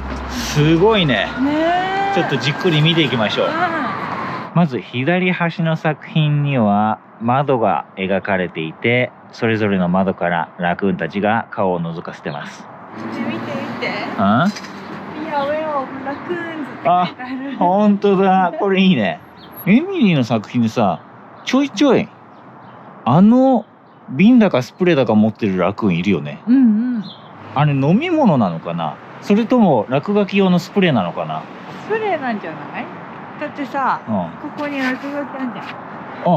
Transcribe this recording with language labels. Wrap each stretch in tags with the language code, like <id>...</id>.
<ja>すごいね。ねえ。ちょっとじっくり見ていきましょう。まず左端の作品には窓が描かれていて、それぞれの窓からラクーンたちが顔を覗かせてます。見て見て。あ、</ja> <en>We are aware of raccoons</en> <ja>って書いてある。本当だ。これいいね。エミリーの作品でさ、ちょいちょい瓶だかスプレーだか持ってるラクーンいるよね。うんうん。あれ飲み物なのかな、それとも落書き用のスプレーなのかな。スプレーなんじゃない？だってさ、ここに落書きあんじゃん。</ja>